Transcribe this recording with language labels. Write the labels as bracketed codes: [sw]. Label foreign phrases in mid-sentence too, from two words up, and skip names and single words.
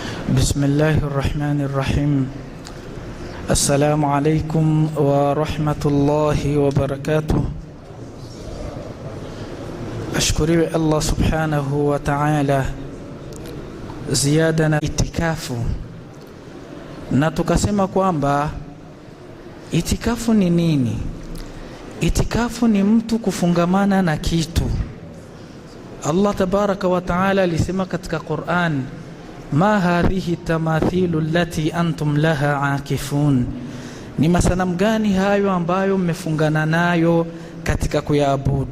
[ar] بسم الله الرحمن الرحيم. السلام عليكم ورحمة الله وبركاته. أشكر الله سبحانه وتعالى زيادة [sw] itikafu, na tukasema kwamba itikafu ni nini? Itikafu ni mtu kufungamana na kitu. [ar] الله تبارك وتعالى [sw] alisema katika Qur'an, [ar] ما هذه التماثيل التي أنتم لها عاكفون, [sw] ni masanamu gani hayo ambayo mmefungana nayo katika kuyaabudu?